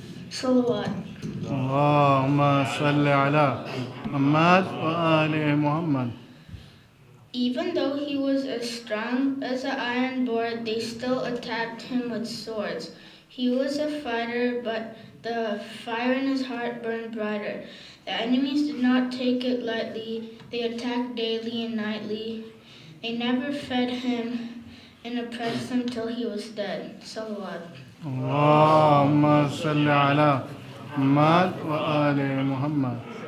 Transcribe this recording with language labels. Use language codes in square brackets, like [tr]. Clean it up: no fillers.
[en] Salawat. [ar] اللهم صل على محمد وآل محمد. [en] Even though he was as strong as an iron board, they still attacked him with swords. He was a fighter, but the fire in his heart burned brighter. The enemies did not take it lightly. They attacked daily and nightly. They never fed him and oppressed him till he was dead. Salawat. [ar] اللهم صل على محمد وآل محمد.